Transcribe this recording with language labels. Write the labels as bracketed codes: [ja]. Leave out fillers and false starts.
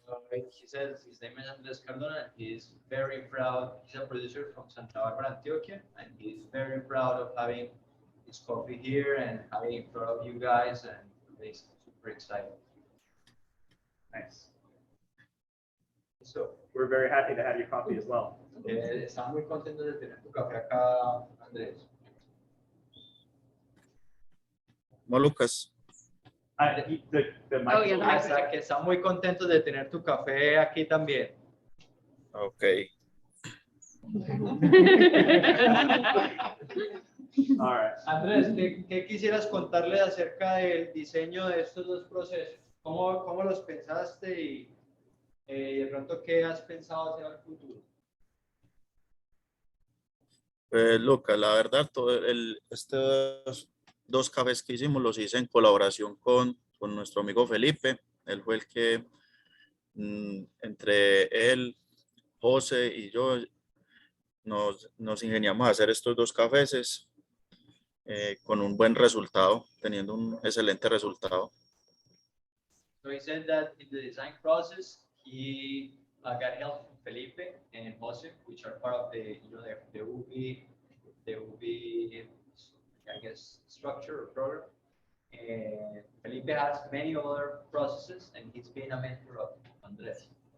[en] He says his name is Andres Cardona and he's very proud. He's a producer from Santa Barbara, Antioquia, and he's very proud of having his coffee here and having it in front of you guys, and he's super excited. Nice. So we're very happy to have your coffee as well. [es] Estamos muy contentos de tener tu café acá, Andrés. ¿Cómo, Lucas? [en] The mic Oh, is yeah, over. the [es] O sea, que estamos muy contentos de tener tu café aquí también. [en] Ok. All right. [es] Andrés, ¿qué quisieras contarle acerca del diseño de estos dos procesos? ¿Cómo los pensaste y de pronto qué has pensado hacia el futuro? Pues, Lucas, la verdad, estos dos cafés que hicimos los hice en colaboración con nuestro amigo Felipe. Él fue el que, entre él, José y yo, nos ingeniamos a hacer estos dos cafés con un buen resultado, teniendo un excelente resultado. [en] So he said that in the design process, he got help from Felipe and Jose, which are part of the UB, I guess, structure or program. And Felipe has many other processes, and he's been a mentor of Andres.